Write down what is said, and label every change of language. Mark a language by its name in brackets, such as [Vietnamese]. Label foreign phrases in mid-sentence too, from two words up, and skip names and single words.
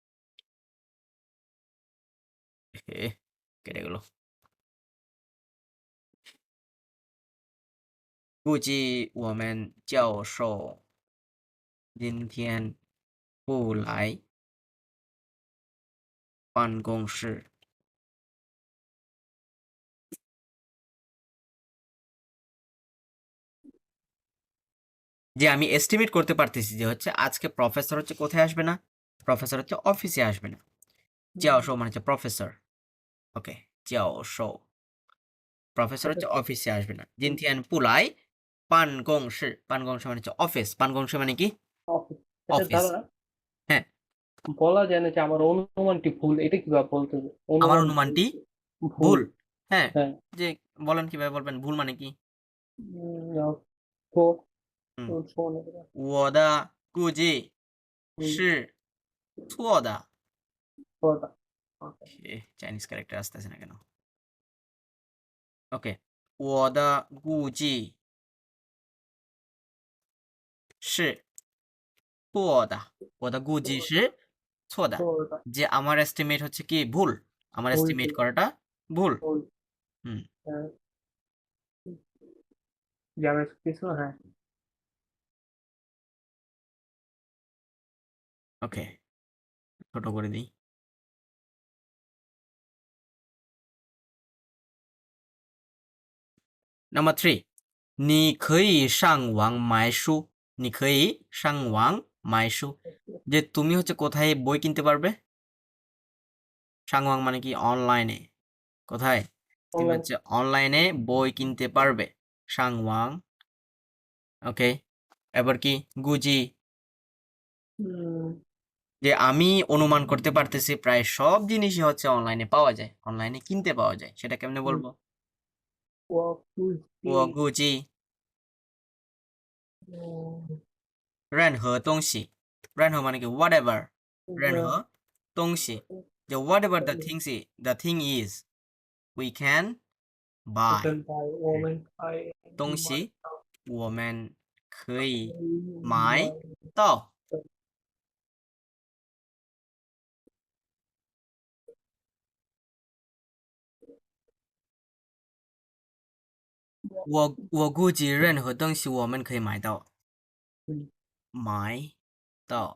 [Bangla] কেটে গেল [Chinese] 估计我们教授今天不来办公室 [Bangla] যে আমি এস্টিমেট করতে পারতেছি যে হচ্ছে আজকে প্রফেসর হচ্ছে কোথায় আসবে না প্রফেসর হচ্ছে অফিসে আসবে না 教授 মানে হচ্ছে প্রফেসর ওকে 教授 প্রফেসর হচ্ছে অফিসে আসবে না [Chinese] 今天不来办公室 [Bangla] মানে হচ্ছে অফিস 办公室 মানে কি অফিস এটা অফিস দাদা হ্যাঁ বলা যায় না যে আমার অনুমানটি ভুল এটা কিভাবে বলতে হবে আমার অনুমান অনুমানটি ভুল ভুল হ্যাঁ হ্যাঁ যে বলেন কিভাবে বলবেন ভুল মানে কি তো হুম [Chinese] 说那个我的估计是错的说的 [Bangla] চাইনিজ ক্যারেক্টার আসতেছে না কেন ওকে [Chinese] 我的估计是错的我的估计是错的说的 [Bangla] যে আমার এস্টিমেট হচ্ছে কি ভুল আমার ভুল এস্টিমেট ছিল। করাটা ভুল ভুল হুম যাবে কিছু হ্যাঁ ওকে ছোট করে দিই Number 3 [Chinese] 你可以上网买书你可以上网买书 [Bangla] যে তুমি হচ্ছে কোথায় বই কিনতে পারবে সাংওয়াং মানে কি অনলাইনে কোথায় তুমি অনলাইন হচ্ছে অনলাইনে বই কিনতে পারবে সাংওয়াং ওকে এবার কি গুজি যে আমি অনুমান করতে পারতেছি প্রায় সব জিনিসই হচ্ছে অনলাইনে পাওয়া যায় অনলাইনে কিনতে পাওয়া যায় সেটা কেমনে বলবো ও গুজি [Chinese] 任何东西任何 [Bangla] মানে কি [English] whatever [Chinese] 任何东西就 [English] whatever the thing is we can buy [Chinese] 我们开东西我们可以买到我估计任何东西我们可以买到买到